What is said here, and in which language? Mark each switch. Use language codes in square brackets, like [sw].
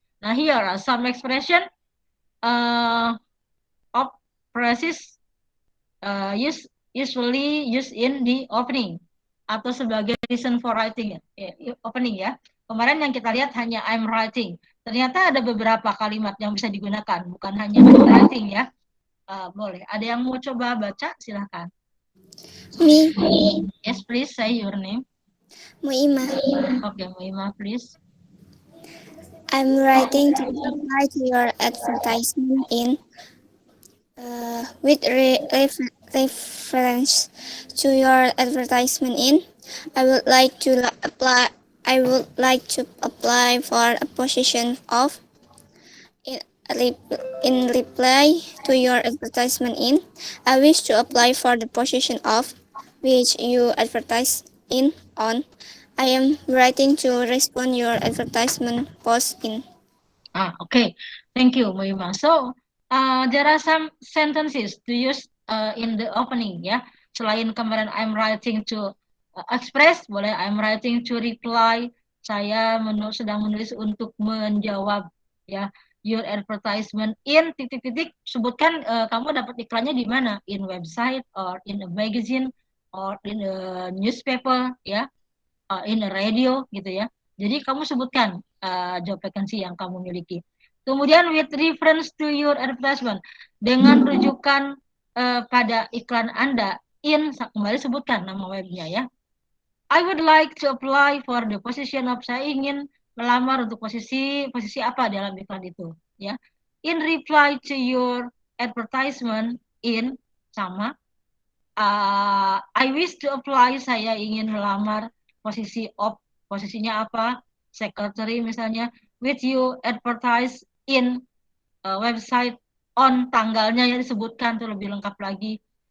[en] Nah, here are some expression of phrases usually used in the opening [id] atau sebagai [en] reason for writing ya, opening ya. [id] Kemarin yang kita lihat hanya [en] I'm writing. [id] Ternyata ada beberapa kalimat yang bisa digunakan, bukan hanya [en] I'm writing [id] ya. Boleh. Ada yang mau coba baca? Silahkan. [en] Me. Yes, please say your name. Muima. Okay, Muima, please. I'm writing to reply to your advertisement in with reference to your advertisement in. I would like to apply. I would like to apply for a position of in, in reply to your advertisement in. I wish to apply for the position of which you advertise in on. I am writing to respond your advertisement post in. Okay. Thank you, Moima. So, there are some sentences to use in the opening, ya. [id] Selain kemarin [en] I'm writing to express, [id] boleh [en] I'm writing to reply. [id] Saya sedang menulis untuk menjawab, ya. [en] Your advertisement in [id] titik-titik. Sebutkan kamu dapat iklannya di mana? [en] In website or in a magazine or in a newspaper, ya. In a radio, [id] gitu ya. Jadi kamu sebutkan job vacancy yang kamu miliki. Kemudian [en] with reference to your advertisement, [id] dengan rujukan pada iklan Anda, kembali sebutkan nama webnya ya. [en] I would like to apply for the position of, [id] saya ingin melamar untuk posisi apa dalam iklan itu ya. [en] In reply to your advertisement in, [id] sama. [en] I wish to apply, [id] saya ingin melamar posisi of, posisinya apa, secretary misalnya, [en] with you advertise in website on, [id] tanggalnya yang disebutkan tuh lebih lengkap lagi.